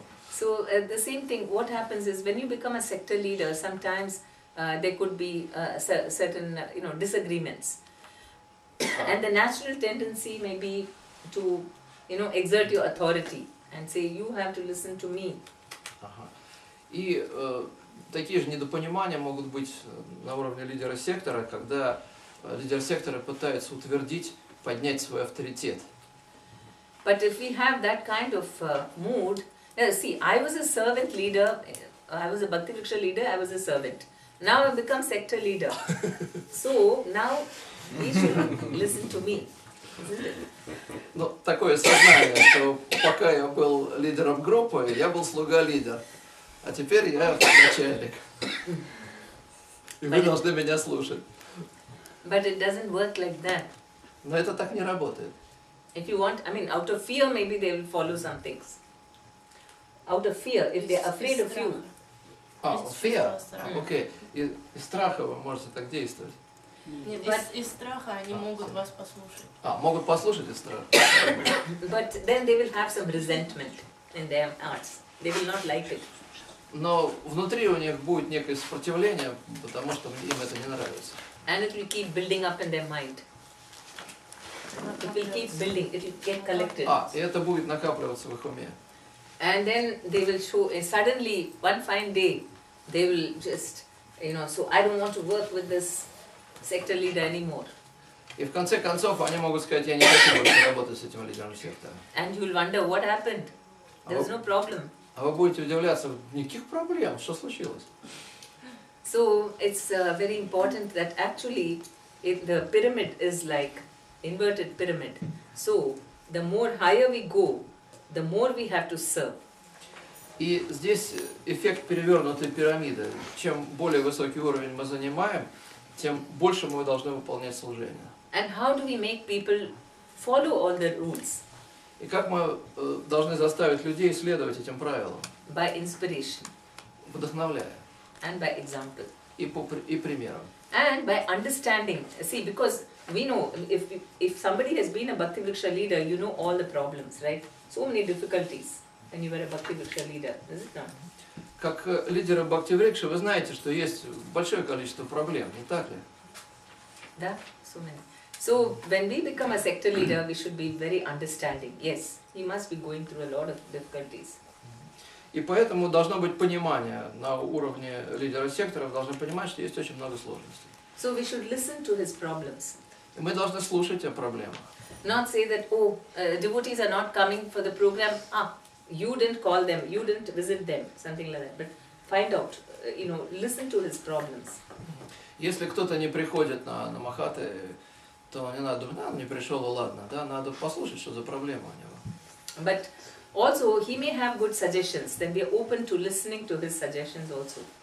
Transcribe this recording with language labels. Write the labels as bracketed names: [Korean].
[English] So, the same thing, what happens is when you become a sector leader, sometimes there could be certain, disagreements. And the natural tendency may be to, exert your authority and say, you have to listen to me. [Russian] Ага. И такие же недопонимания могут быть на уровне лидера сектора, когда лидер сектора пытается утвердить, поднять свой авторитет. [English] But if we have that kind of mood, see, I was a servant leader, I was a Bhakti Vriksha leader, I was a servant. Now I've become sector leader. So now we should listen to me, isn't it? [Russian] Ну, такое сознание, что пока я был лидером группы, я был слуга-лидер, а теперь я начальник. И вы должны меня слушать. [English] But it doesn't work like that. [Russian] Но это так не работает. [English] If you want, out of fear maybe they will follow some things. Out of fear, if they're afraid of you. Fear? Окей. [Russian] Из страха вы можете так действовать. Нет, из страха они могут вас послушать. Могут послушать из страха. [English] But then they will have some resentment in their hearts. They will not like it. [Russian] Но внутри у них будет некое сопротивление, потому что им это не нравится. [English] And it will keep building up in their mind. It will keep building, it will get collected. [Russian] И это будет накапливаться в их уме. [English] And then they will show, suddenly, one fine day, they will just, so I don't want to work with this sector leader anymore. [Russian] И в конце концов они могут сказать, я не хочу больше работать с этим лидером сектора. [English] And you will wonder, what happened? There was no problem. [Russian] А вы будете удивляться, никаких проблем, что случилось? [English] So it's very important that actually the pyramid is like inverted pyramid. So the more higher we go, the more we have to serve. [Russian] И здесь эффект перевернутой пирамиды. Чем более высокий уровень мы занимаем, тем больше мы должны выполнять служение. [English] And how do we make people follow all the rules? [Russian] И как мы должны заставить людей следовать этим правилам? [English] By inspiration. [Russian] Вдохновляя. [English] And by example. [Russian] И примером. [English] And by understanding. See, because we know, if somebody has been a Bhakti Vriksha leader, you know all the problems, right? So many difficulties when you were a Bhakti Vriksha leader, is it not? [Russian] Как лидеры Бхакти-врикши, вы знаете, что есть большое количество проблем, не так ли? [English] Да, so many. So when we become a sector leader, we should be very understanding. Yes, he must be going through a lot of difficulties. [Russian] И поэтому должно быть понимание на уровне лидера секторов, должны понимать, что есть очень много сложностей. [English] So we should listen to his problems. [Russian] И мы должны слушать о проблемах. [English] Not say that, devotees are not coming for the program, you didn't call them, you didn't visit them, something like that. But find out, listen to his problems. [Russian] Если кто-то не приходит на Махаты, то не надо думать, он не пришел, и ладно, да, надо послушать, что за проблема у него. [English] But also, he may have good suggestions, then we are open to listening to his suggestions also.